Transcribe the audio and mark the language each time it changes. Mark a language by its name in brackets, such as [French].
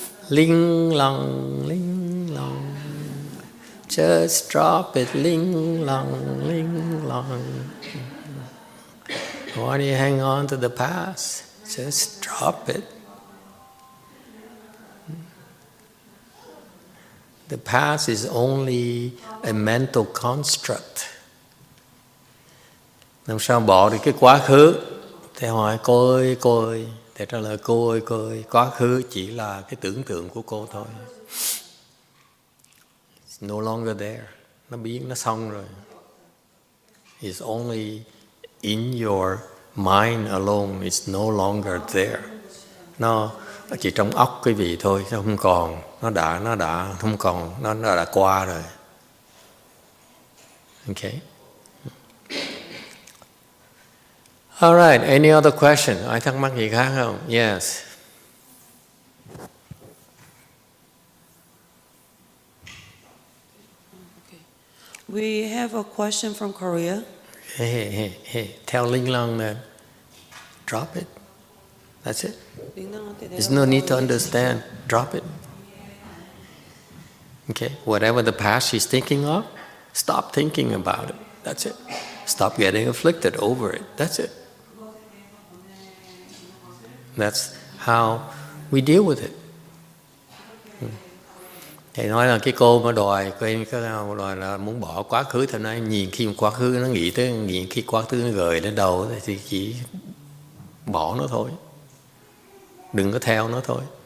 [English] Ling Lang, Ling Lang. Just drop it, Ling Lang, Ling Lang. Why do you hang on to the past? Just drop it. The past is only a mental construct. [Vietnamese] Làm sao bỏ được cái quá khứ? Thầy hỏi cô ơi. Thầy trả lời cô ơi, quá khứ chỉ là cái tưởng tượng của cô thôi. [English] It's no longer there. [Vietnamese] Nó biến, nó xong rồi. [English] It's only in your mind alone. It's no longer there. [Vietnamese] Nó chỉ trong óc quý vị thôi, nó không còn. Nó đã không còn, nó đã qua rồi. [English] Okay. All right, any other question? [Vietnamese] Ai thắc mắc gì khác không? [English] Yes. Okay. We have a question from Korea. Hey, tell Ling Lang that drop it. That's it. There's no need to understand. Drop it. Okay? Whatever the past she's thinking of, stop thinking about it. That's it. Stop getting afflicted over it. That's it. That's how we deal with it. [Vietnamese] Thầy nói là cái cô mà đòi là muốn bỏ quá khứ, thầy nói nhìn khi quá khứ nó nghĩ tới, nhìn khi quá khứ nó gợi đến đầu thì chỉ bỏ nó thôi, đừng có theo nó thôi.